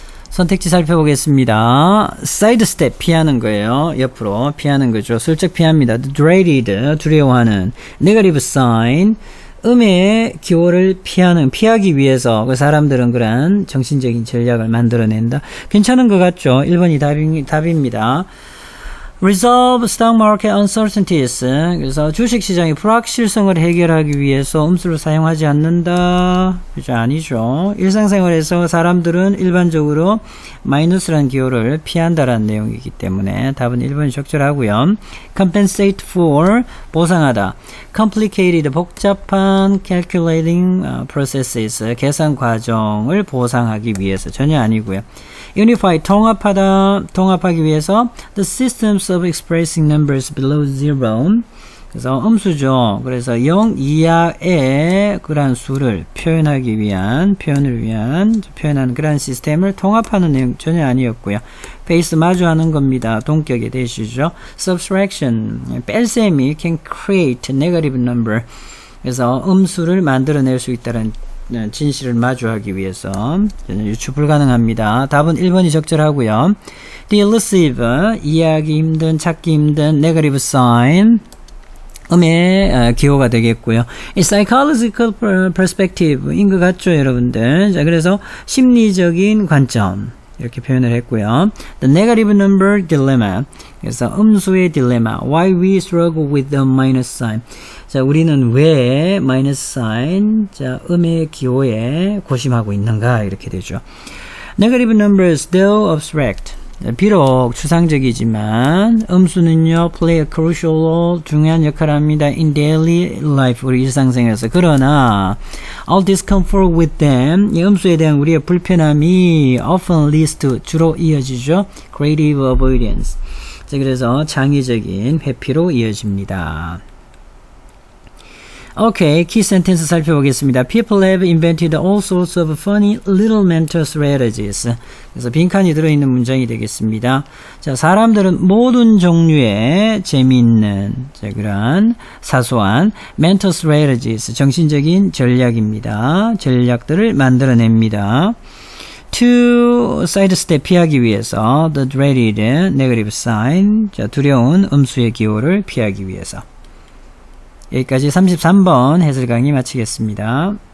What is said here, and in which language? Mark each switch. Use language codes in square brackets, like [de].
[ko] 선택지 살펴보겠습니다. sidestep 피하는 거예요. 옆으로 피하는 거죠. 슬쩍 피합니다. dreaded 두려워하는. negative sign 음의 기호를 피하기 위해서 그 사람들은 그런 정신적인 전략을 만들어낸다. 괜찮은 것 같죠? 1번이 답입니다. [en] Resolve stock market uncertainties. [ko] 그래서 주식시장의 불확실성을 해결하기 위해서 음수를 사용하지 않는다. 그죠? 아니죠. 일상생활에서 사람들은 일반적으로 마이너스라는 기호를 피한다라는 내용이기 때문에 답은 1번이 적절하고요. [en] Compensate for 보상하다. [ko] Complicated 복잡한 [en] calculating processes [ko] 계산 과정을 보상하기 위해서 전혀 아니고요. [en] Unify [ko] 통합하기 위해서 [en] the systems of expressing numbers below zero. [ko] 그래서 음수죠. 그래서 0 이하의 그러한 수를 표현을 위한 표현하는 그러한 시스템을 통합하는 내용 전혀 아니었고요. 베이스 마주하는 겁니다. 동격의 대시죠. Subtraction 뺄셈이 [en] can create negative number. [ko] 그래서 음수를 만들어낼 수 있다는 진실을 마주하기 위해서 유추 불가능합니다. 답은 1번이 적절하고요. [en] The elusive [ko] 이해하기 힘든, 찾기 힘든 negative sign 음의 기호가 되겠고요. 이 psychological perspective인 것 같죠, 여러분들. 자, 그래서 심리적인 관점 이렇게 표현을 했고요. [en] The negative number dilemma. [ko] 그래서 음수의 딜레마. [en] Why we struggle with the minus sign. [ko] 자, 우리는 왜 마이너스 사인, 자, 음의 기호에 고심하고 있는가 이렇게 되죠. [en] Negative numbers, though abstract. [ko] 비록 추상적이지만 음수는요 [en] play a crucial role [ko] 중요한 역할을 합니다 [en] in daily life [ko] 우리 일상생활에서. 그러나 all discomfort with them 이 음수에 대한 우리의 불편함이 [en] often leads to [ko] 주로 이어지죠 [en] creative avoidance. [ko] 자, 그래서 창의적인 회피로 이어집니다. 오케이, 키 센텐스 살펴보겠습니다. [en] People have invented all sorts of funny little mental strategies. [ko] 그래서 빈칸이 들어있는 문장이 되겠습니다. 자, 사람들은 모든 종류의 재미있는, 자, 그런 사소한 mental strategies, 정신적인 전략입니다. 전략들을 만들어냅니다. [en] To sidestep [ko] 피하기 위해서 [en] the dreaded negative sign, [ko] 자, 두려운 음수의 기호를 피하기 위해서. 여기까지 33번 해설 강의 마치겠습니다.